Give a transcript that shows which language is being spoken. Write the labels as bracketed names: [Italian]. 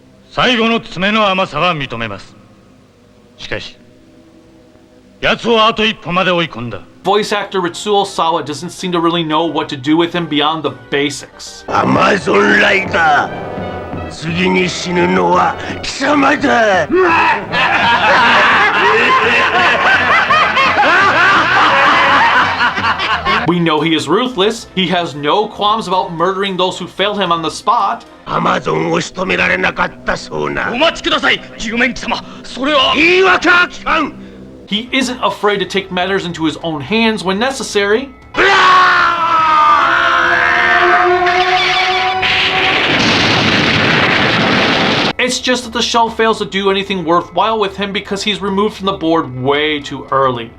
[Japanese] 最後の爪の甘さは認めます。しかし、奴をあと一歩まで追い込んだ。 [English] Voice actor Ritsuo Sawa doesn't seem to really know what to do with him beyond the basics. [Japanese] Amazon ライダー。次に死ぬのは貴様だ。 [English] We know he is ruthless. He has no qualms about murdering those who failed him on the spot. [Japanese] アマゾンを仕留められなかったそうな。お待ちください、10面貴様。それは言い訳は聞かん。 [English] He isn't afraid to take matters into his own hands when necessary. It's just that the show fails to do anything worthwhile with him because he's removed from the board way too early.